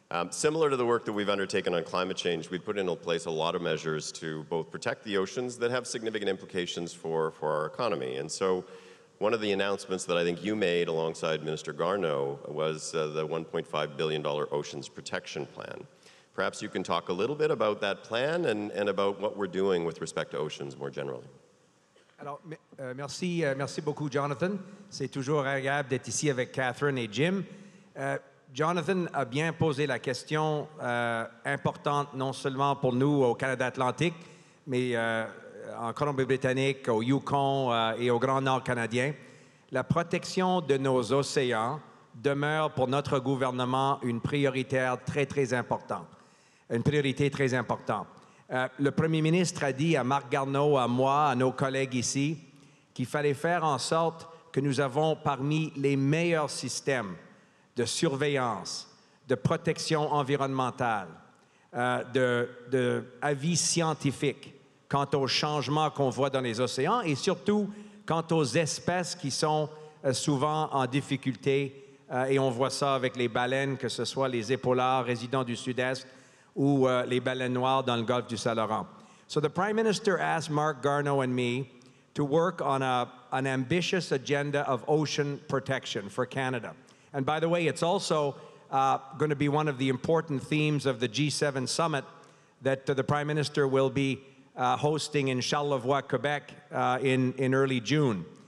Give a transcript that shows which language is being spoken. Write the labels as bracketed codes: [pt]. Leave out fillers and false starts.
[en] Similar to the work that we've undertaken on climate change, we've put into place a lot of measures to both protect the oceans that have significant implications for our economy. And so one of the announcements that I think you made alongside Minister Garneau was the $1.5 billion Oceans Protection Plan. Perhaps you can talk a little bit about that plan and about what we're doing with respect to oceans more generally. [fr] Alors, merci beaucoup, Jonathan. C'est toujours agréable d'être ici avec Catherine et Jim. Jonathan a bien posé la question importante, non seulement pour nous au Canada Atlantique, mais en Colombie-Britannique, au Yukon et au Grand Nord canadien. La protection de nos océans demeure pour notre gouvernement une priorité très importante. Une priorité très importante. Le premier ministre a dit à Marc Garneau, à moi, à nos collègues ici, qu'il fallait faire en sorte que nous avons parmi les meilleurs systèmes de surveillance, de protection environnementale, d'avis scientifiques quant aux changements qu'on voit dans les océans et surtout quant aux espèces qui sont souvent en difficulté. Et on voit ça avec les baleines, que ce soit les épaulards résidents du Sud-Est ou les baleines noires dans le golfe du Saint-Laurent. [en] So the Prime Minister asked Marc Garneau and me to work on an ambitious agenda of ocean protection for Canada. And by the way, it's also going to be one of the important themes of the G7 summit that the Prime Minister will be hosting in Charlevoix, Quebec in early June.